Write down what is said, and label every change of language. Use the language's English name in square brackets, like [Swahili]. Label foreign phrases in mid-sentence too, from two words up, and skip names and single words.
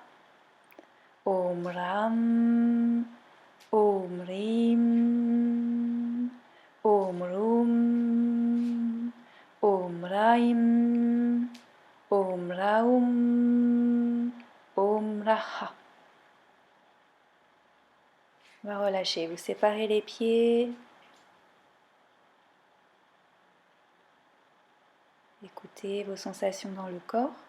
[Sanskrit] Om Ram, Om Rim, Om Rum, Om Raim, Om Raum, Om Raha. [French] On va relâcher, vous séparez les pieds. Écoutez vos sensations dans le corps.